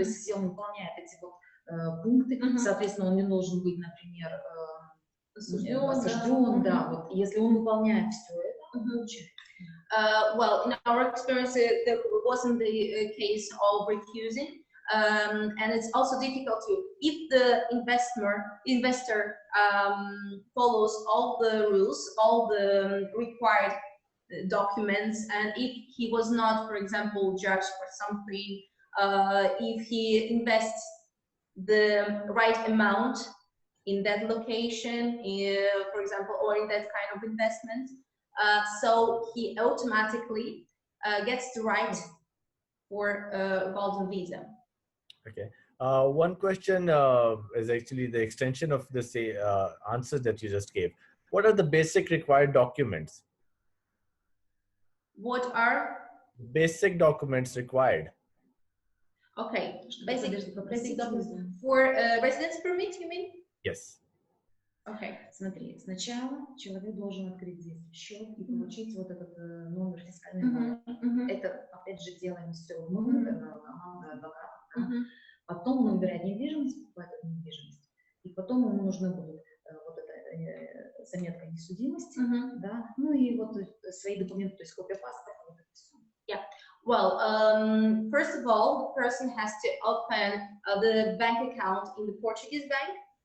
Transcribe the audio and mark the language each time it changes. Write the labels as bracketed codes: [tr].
[ru] То есть, если он выполняет эти вот пункты, соответственно, он не должен быть, например, осужден, да, вот, если он выполняет все это, он получит. [en] Well, in our experience, there wasn't the case of refusing. And it's also difficult to, if the investor follows all the rules, all the required documents, and if he was not, for example, judged for something, if he invests the right amount in that location, for example, or in that kind of investment, so he automatically gets the right for golden visa. Okay. One question is actually the extension of the answer that you just gave. What are the basic required documents? What are basic documents required? Okay, basic documents for residence permit, you mean? Yes. Okay. [ru] Смотри, сначала человек должен открыть здесь счет и получить вот этот номер фискальный. Это, опять же, делаем все мы, команда адвокатов. Потом он выбирает недвижимость, покупает эту недвижимость. И потом ему нужна будет вот эта заметка несудимости, да, ну и вот свои документы, то есть копия паспорта, вот это все. [en] Yeah. Well, first of all, the person has to open the bank account in the Portuguese bank.